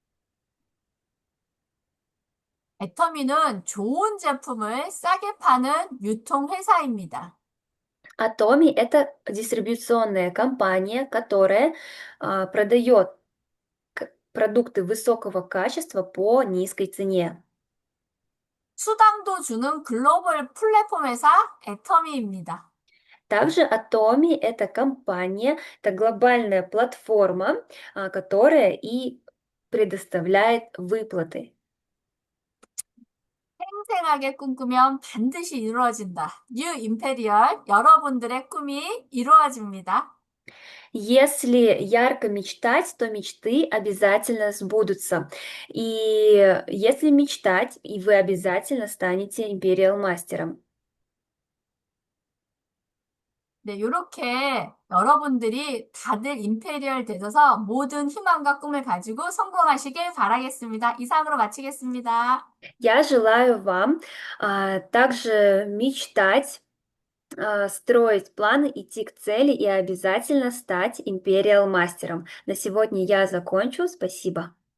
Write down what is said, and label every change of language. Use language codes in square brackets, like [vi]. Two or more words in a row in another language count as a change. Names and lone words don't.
[ko] 애터미는 좋은 제품을 싸게 파는 유통회사입니다. [ru] Atomi– это дистрибуционная компания, которая продает продукты высокого качества по низкой цене. [ko] 수당도 주는 글로벌 플랫폼 회사 애터미입니다. [ru] Также Atomi– это компания, это глобальная платформа, которая и предоставляет выплаты. [ko] 생생하게 꿈꾸면 반드시 이루어진다. 뉴 임페리얼, 여러분들의 꿈이 이루어집니다. [ru] Если ярко мечтать, то мечты обязательно сбудутся. И если мечтать, и вы обязательно станете империал мастером. [ko] 네, 이렇게 여러분들이 다들 임페리얼 되셔서 모든 희망과 꿈을 가지고 성공하시길 바라겠습니다. 이상으로 마치겠습니다. [ru] Я желаю вам также мечтать, строить планы, идти к цели и обязательно стать империал мастером. На сегодня я закончу. Спасибо.